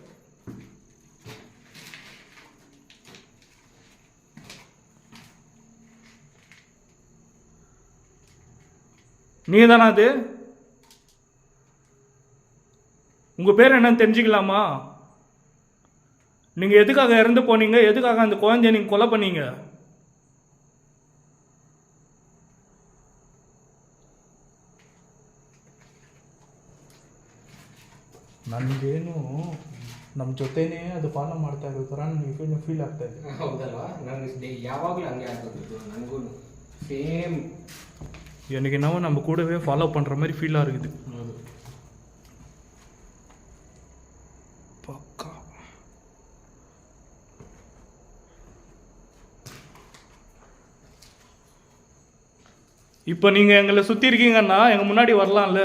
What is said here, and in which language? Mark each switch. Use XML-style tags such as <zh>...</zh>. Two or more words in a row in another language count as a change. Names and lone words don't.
<ta>நீங்கள் தானே அது? உங்கள் பேர் என்னன்னு தெரிஞ்சுக்கலாமா? நீங்கள் எதுக்காக இறந்து போனீங்க? எதுக்காக அந்த குழந்தைய நீங்கள் கொலை பண்ணீங்க?</ta> <kn>ನನಗೇನು ನಮ್ಮ ಜೊತೆನೇ ಅದು ಫಾಲೋ ಮಾಡ್ತಾ ಇರೋ ಥರ ನನಗೆ ಫೀಲ್ ಆಗ್ತಾ ಇದೆ. ಹೌದಲ್ವಾ? ನನಗೆ ಯಾವಾಗಲೂ ಹಂಗೆ ಆಗ್ತದೆ. ನನಗೂ சேம்</kn> <ta>எனக்கு என்னவோ நம்ம கூடவே ஃபாலோ பண்ணுற மாதிரி ஃபீலாக இருக்குது. பக்கா. இப்போ நீங்கள் எங்களை சுற்றி இருக்கீங்கன்னா எங்கள் முன்னாடி வரலாம்ல.</ta>